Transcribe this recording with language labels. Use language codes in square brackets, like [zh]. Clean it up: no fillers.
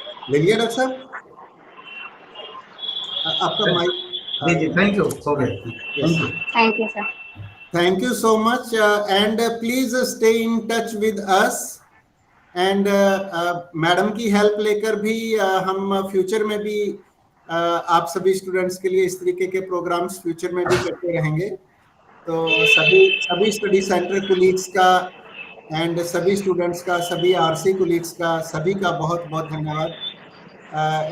[hi] ले लिया डॉक्टर साहब आपका mic? Ji ji, thank you. Okay, Yes. Thank you. [en] Thank you, sir. Thank you so much, and please stay in touch with us. [hi] And madam की help लेकर भी हम future में भी आप सभी स्टूडेंट्स के लिए इस तरीके के प्रोग्राम्स फ्यूचर में भी करते रहेंगे। तो सभी स्टडी सेंटर कुलीग्स का एंड सभी स्टूडेंट्स का, सभी आरसी कुलीग्स का, सभी का बहुत बहुत धन्यवाद।